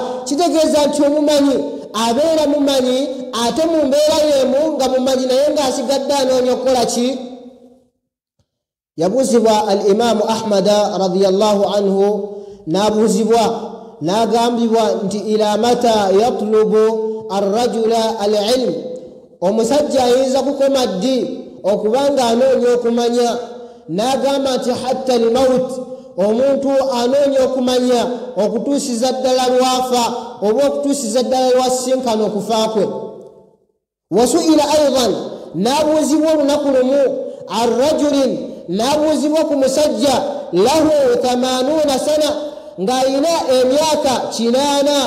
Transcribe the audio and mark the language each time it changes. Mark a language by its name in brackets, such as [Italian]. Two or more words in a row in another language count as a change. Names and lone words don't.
[Ganda] Kitegeeza nti omumanyi abeera mumanyi ate mu mbeera yemu nga mumanyi naye ng'asigadde anoonya okukola ki. Yabuuzibwa al Imaamu Ahmada [Arabic] رضي الله عنه, [Ganda] n'abuuzibwa n'agambibwa nti [Arabic] إلى متى يطلب الرجل العلم, [Ganda] omusajja ayinza kukoma ddi okubanga anoonya okumanya. N'agamba nti [Arabic] حتى الموت, [Ganda] omuntu anoonya okumanya okutuusiza ddala lwafa oba okutuusiza ddala lwasinkana okufa kwe. [Arabic] وسئل أيضا, [Ganda] n'abuuzibwa olunaku lumu arrajulin, n'abuuzibwa ku musajja [Arabic] له 80 سنة, [Ganda] ng'ayina emyaka 80.